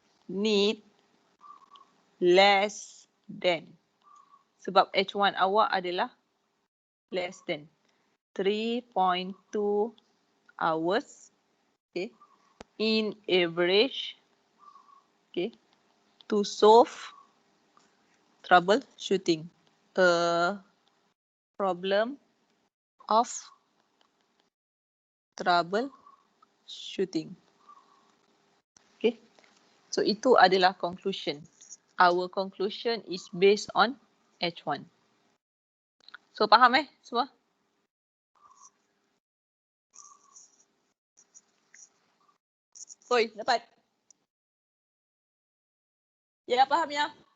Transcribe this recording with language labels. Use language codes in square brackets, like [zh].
[en] need less than, [ms] sebab H1 awak adalah [en] less than 3.2 hours, okay, in average, okay, to solve troubleshooting a problem of troubleshooting. [ms] Okay, so itu adalah conclusion. [en] Our conclusion is based on H1. [ms] So faham semua? Oi, dapat? Ya, faham ya?